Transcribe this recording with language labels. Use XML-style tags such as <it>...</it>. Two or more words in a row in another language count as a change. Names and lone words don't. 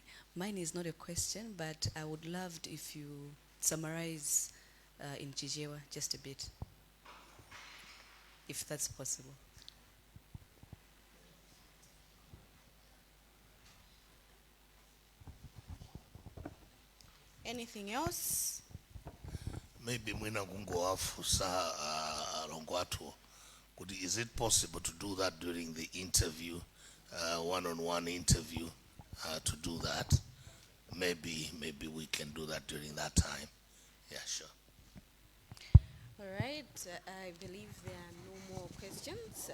<en>Mine is not a question, but I would love if you summarize in Chichewa just a bit, if that's possible. Anything else?</en> <ny>Maybe mwina kungo afusa rongwatu.</ny> <en>Is it possible to do that during the interview, one-on-one interview, to do that? Maybe we can do that during that time. Yeah, sure. All right, I believe there are no more questions.</en>